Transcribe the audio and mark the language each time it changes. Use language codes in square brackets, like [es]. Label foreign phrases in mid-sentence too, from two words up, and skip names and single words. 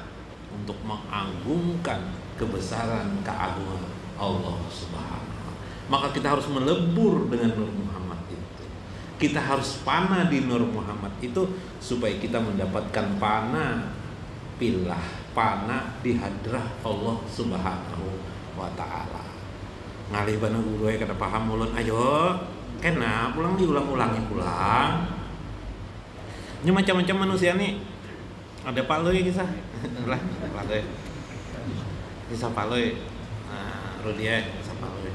[id] Untuk mengagungkan kebesaran keagungan Allah Subhanahu. Maka kita harus melebur dengan Nur Muhammad itu. Kita harus panah di Nur Muhammad itu supaya kita mendapatkan panah di hadrah Allah [ar] سبحانه وتعالى. [bjn] Ngalih bana guru kada paham ulun, ayo kena pulang diulang-ulangi pulang. [id] Ini macam-macam manusia nih. Ada Paloy kisah. Lah, Paloy. Kisah Paloy. Nah, Rudia kisah Paloy.